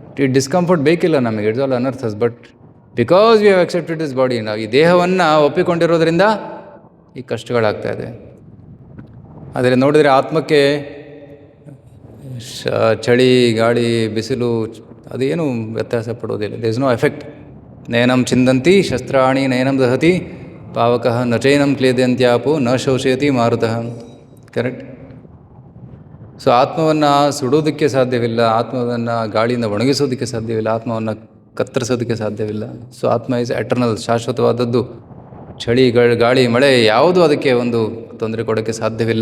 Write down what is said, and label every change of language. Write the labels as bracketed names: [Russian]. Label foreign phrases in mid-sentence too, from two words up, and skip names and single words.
[Kannada] ಈ ಡಿಸ್ಕಂಫರ್ಟ್ ಬೇಕಿಲ್ಲ ನಮಗೆ, [English] it's all anarthas. But because we have accepted this body, [Kannada] ನಾವು ಈ ದೇಹವನ್ನು ಒಪ್ಪಿಕೊಂಡಿರೋದ್ರಿಂದ ಈ ಕಷ್ಟಗಳಾಗ್ತಾ ಇದೆ. ಆದರೆ ನೋಡಿದರೆ ಆತ್ಮಕ್ಕೆ ಚಳಿ, ಗಾಳಿ, ಬಿಸಿಲು ಅದೇನು ವ್ಯತ್ಯಾಸ ಪಡೋದಿಲ್ಲ. [English] There is no effect. [Sanskrit] ನಯನಂ ಚಿಂದಂತಿ ಶಸ್ತ್ರಾಣಿ ನಯನಂ ದಹತಿ ಪಾವಕಃ ನಚೈನಂ ಕ್ಲೇದ್ಯಂತ್ಯಾಪೋ ನ ಶೋಷಯತಿ ಮಾರುತಃ. [Kannada] ಕರೆಕ್ಟ್? ಸೊ ಆತ್ಮವನ್ನು ಸುಡೋದಕ್ಕೆ ಸಾಧ್ಯವಿಲ್ಲ, ಆತ್ಮವನ್ನು ಗಾಳಿಯಿಂದ ಒಣಗಿಸೋದಕ್ಕೆ ಸಾಧ್ಯವಿಲ್ಲ, ಆತ್ಮವನ್ನು ಕತ್ತರಿಸೋದಕ್ಕೆ ಸಾಧ್ಯವಿಲ್ಲ. ಸೊ ಆತ್ಮ [English] is eternal, [Kannada] ಶಾಶ್ವತವಾದದ್ದು. ಚಳಿ, ಗಾಳಿ, ಮಳೆ ಯಾವುದು ಅದಕ್ಕೆ ಒಂದು ತೊಂದರೆ ಕೊಡೋಕ್ಕೆ ಸಾಧ್ಯವಿಲ್ಲ.